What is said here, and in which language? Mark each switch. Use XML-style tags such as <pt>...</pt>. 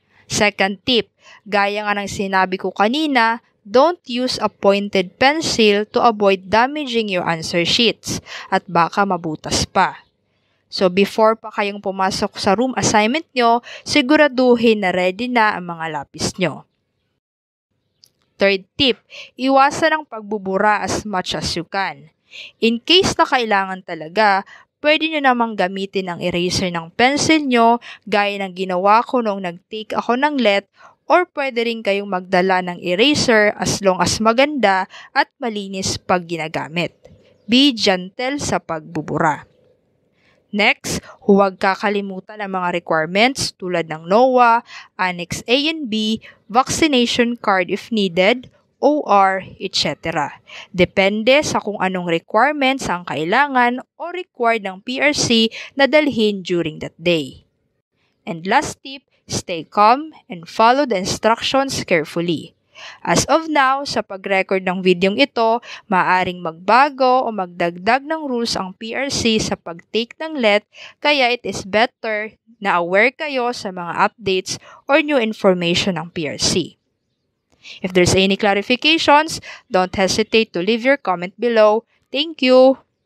<en>Second tip,</en> <tl>gaya nga ng sinabi ko kanina,</tl> <en>don't use a pointed pencil to avoid damaging your answer sheets</en> <tl>at baka mabutas pa. So before pa kayong pumasok sa room assignment nyo, siguraduhin na ready na ang mga lapis nyo.</tl> <en>Third tip,</en> <tl>iwasan ang pagbubura</tl> <en>as much as you can.</en> <tl>In case na kailangan talaga, pwede nyo namang gamitin ang eraser ng pencil nyo gaya ng ginawa ko nung nag-take ako ng let, or pwede rin kayong magdala ng eraser</tl> <en>as long as</en> <tl>maganda at malinis pag ginagamit.</tl> <en>Be gentle</en> <tl>sa pagbubura. Next, huwag kakalimutan ang mga requirements tulad ng NOAA, Annex A and B, vaccination card if needed, OR, etc. Depende sa kung anong requirements ang kailangan o required ng PRC na dalhin during that day.</tl> <en>And last tip, stay calm and follow the instructions carefully.</en> <tl>As of now, sa pag-record ng videong ito, maaaring magbago o magdagdag ng rules ang PRC sa pag-take ng let, kaya</tl> <en>it is better</en> <tl>na aware kayo sa mga updates or new information ng PRC.</tl> <en>If there's any clarifications, don't hesitate to leave your comment below. Thank you!</en>